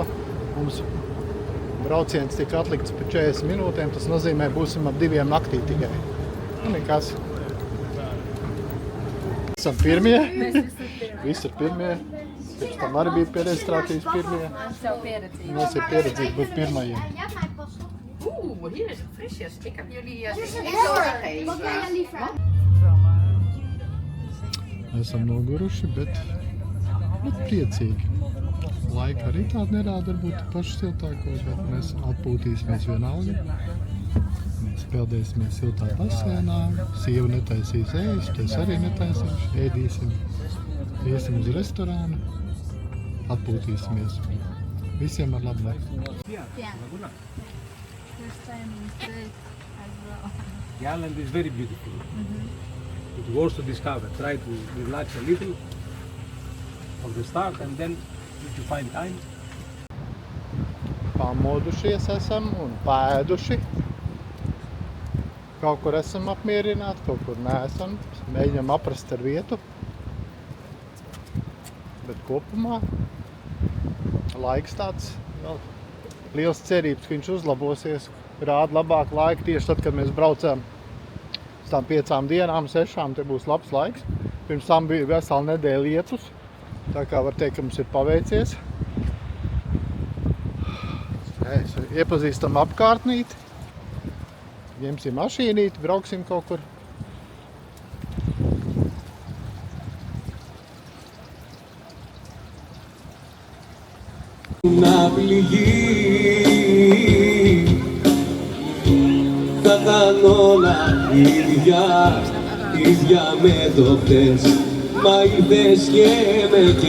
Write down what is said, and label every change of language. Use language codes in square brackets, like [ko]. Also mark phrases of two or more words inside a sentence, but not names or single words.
[lv] Mums brauciens tika atlikts par 40 minūtēm. Tas nozīmē, būsim ap 2 naktī tikai. Nu, nekas. Esam pirmie. Mēs visi pirmie. Visi ir pirmie. Pēc tam arī bija pie reģistrācijas pirmie. Mēs jau pieredzīju. Mums ir pieredzīgi būt pirmajiem. [nl] Hier is het frisjes. Ik heb jullie dit [lv] Esam noguruši, bet priecīgi. Laika arī tāda nerāda, varbūt paši siltāko, bet mēs atpūtīsimies vienalga. Mēs peldēsimies siltā basēnā. Sieva netaisīs ēst, es arī netaisīšu. Ēdīsim. Iesim uz restorānu. Atpūtīsimies. Visiem ar labu laiku. [en] First time in Crete as well. The island is very beautiful. It's worth to discover. Try to relax a little of the start and then if you find time. [lv] Pamodušies esam un pēduši. Kaut kur esam apmierināti, kaut kur neesam. Mēģinām aprast ar vietu. Bet kopumā laiks tāds vēl liels cerības, ka viņš uzlabosies. Rāda labāku laiku tieši tad, kad mēs braucām uz tām 5 dienām, 6, te būs labs laiks. Pirms tam bija vesela nedēļa lietus. Tā kā var teikt, ka mums ir paveicies. Iepazīstam apkārtnīti. Ņemsim mašīnīti, brauksim kaut kur. [el] Να πληγεί, θα κάνω όλα ίδια με το χθες, μα είδες και με